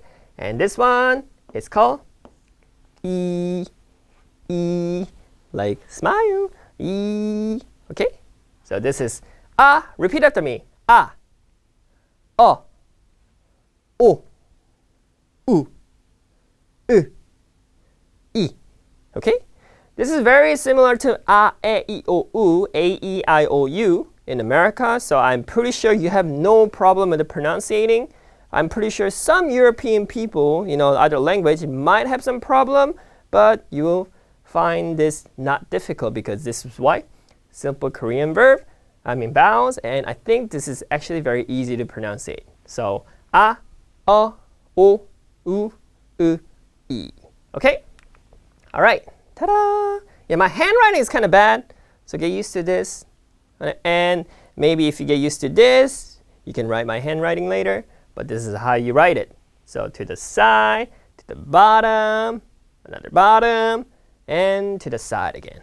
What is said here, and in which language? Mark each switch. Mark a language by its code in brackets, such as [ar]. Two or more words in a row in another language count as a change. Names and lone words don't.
[en] And this one is called E, like smile, E, okay? So this is repeat after me. O, U, E, okay? This is very similar to A, E, I, O, U, A, E, I, O, U in America, so I'm pretty sure you have no problem with the pronunciating. I'm pretty sure some European people, other language might have some problem, but you will find this not difficult because this is why simple Korean verb, vowels, and I think this is actually very easy to pronounce it. So a, o, u, e. Okay? All right. Ta-da! Yeah, my handwriting is kind of bad, so get used to this. And maybe if you get used to this, you can write my handwriting later, but this is how you write it. So to the side, to the bottom, another bottom, and to the side again.